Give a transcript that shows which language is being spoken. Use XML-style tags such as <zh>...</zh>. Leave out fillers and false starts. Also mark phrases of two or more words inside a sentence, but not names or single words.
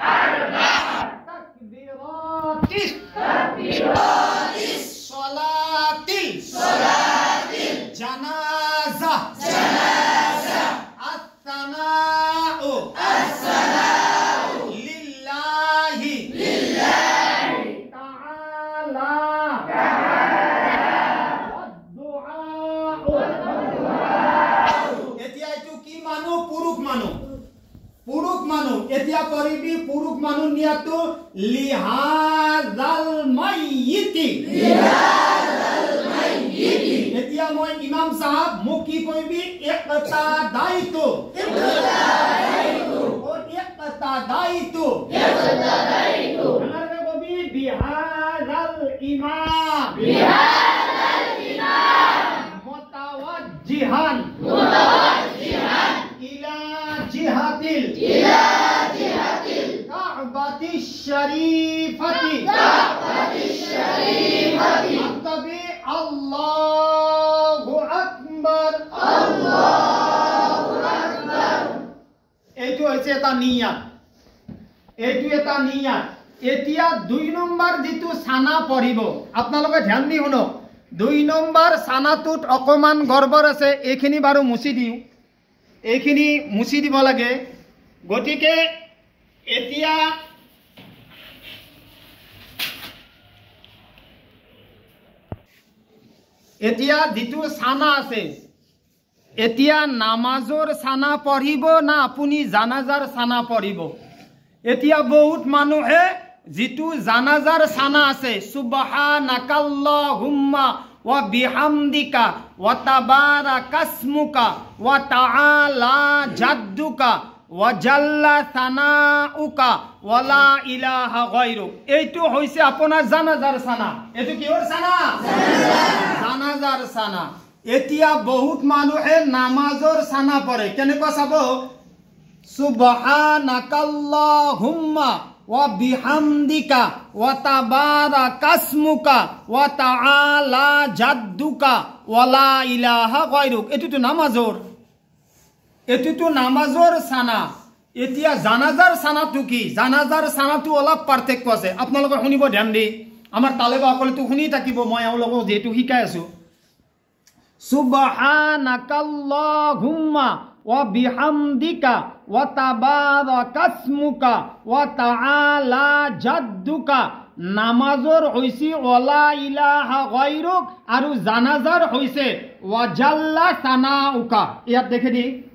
<ar>تكبيرات صلاة الجنازة الثناء لله تعالى والدعاء.</ar> <as>এতিয়া এইটো কি মানুহ? পুৰুষ মানুহ, পুৰুষ মানুহ। এতিয়া কৰিবি পুৰুষ মানুহ নিয়াতো</as> <ar>لهذا الميت.</ar> <as>এতিয়া মই ইমাম সাহেব মোক কি কইবি?</as> <ar>اقتديت আরে কবি بهذا الإمام متوجها إلى جهة الكعبة الشريفة তবে الله أكبر.</ar> <as>এইটো হৈছে এটা নিয়াত, এইটো এটা নিয়াত। এতিয়া 2 নম্বৰ যেটো সানা পঢ়িব, আপোনালোকে ধ্যান দি শুনক। 2 নম্বৰ সানাটোত অকমান গৰ্বৰ আছে, এইখিনি বাৰু মুছি দিও, এইখিনি মুছি দিব লাগে। গতিকে এতিয়া এতিয়া যেটো সানা আছে, এতিয়া নামাজৰ সানা পঢ়িব না আপুনি জানাজাৰ সানা পঢ়িব? এতিয়া বহুত মানুহে যেটো জানাজাৰ সানা আছে,</as> <ar>سبحانك اللهم وبحمدك وتبارك اسمك وتعالى جدك وجل ثناؤك ولا إله غيرك,</ar> <as>এইটো হৈছে আপোনাৰ জানাজাৰ সানা। এইটো কিহৰ সানা? জানাজাৰ সানা। এতিয়া বহুত মানুহে নামাজৰ সানা পঢ়ে, কেনেকুৱা চাব?</as> <ar>سبحانك اللهم وبحمدك وتبارك اسمك وتعالى جدك ولا إله غيرك,</ar> <as>এটোটো নামাজৰ, এটোটো নামাজৰ সানা। এতিয়া জানাজাৰ সানাটো কি? জানাজাৰ সানাটো অলপ পাৰ্থক্য আছে, আপোনালোকে শুনিব ধ্যান দি। আমাৰ তালেবাসকলেতো শুনি থাকিব, মই এওঁলোকক যেহেতু শিকাই আছো।</as> <ar>سبحانك اللهم وبحمدك وتبارك اسمك وتعالى جدك,</ar> <as>নামাজৰ হৈছে</as> <ar>ولا إله غيرك,</ar> <as>আৰু জানাজাৰ হৈছে</as> <ar>وجل ثناؤك.</ar> <as>ইয়াত দেখে দি</as>